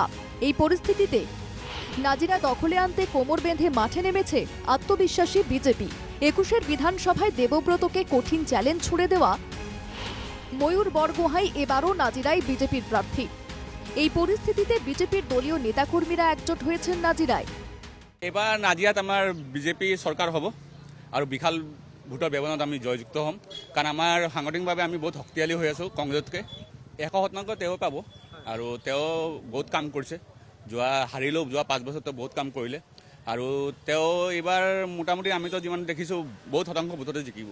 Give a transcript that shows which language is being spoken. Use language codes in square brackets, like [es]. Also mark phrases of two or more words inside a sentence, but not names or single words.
[bn] এই পরিস্থিতিতে নাজিরা দখলে আনতে কোমর বেঁধে মাঠে নেমেছে আত্মবিশ্বাসী বিজেপি। 21-এর বিধানসভায় দেবব্রতকে কঠিন চ্যালেঞ্জ ছুড়ে দেওয়া ময়ূর বরগোহাঁই এবারও নাজিরায় বিজেপির প্রার্থী। এই পরিস্থিতিতে বিজেপির দলীয় নেতাকর্মীরা একজোট হয়েছেন নাজিরায়। [as] এবার নাজিরাত আমাৰ বিজেপি চৰকাৰ হ'ব আৰু বিশাল ভোটৰ ব্যৱধানত আমি জয়যুক্ত হ'ম, কাৰণ আমাৰ সাংগঠনিকভাৱে আমি বহুত শক্তিশালী হৈ আছোঁ। কংগ্ৰেছতকৈ 100% তেওঁ পাব আৰু তেওঁ বহুত কাম কৰিছে। হাৰিলেও যোৱা 5 বছৰতো বহুত কাম কৰিলে আৰু তেওঁ এইবাৰ মোটামুটি আমিতো যিমান দেখিছোঁ বহুত শতাংশ ভোটতে জিকিব।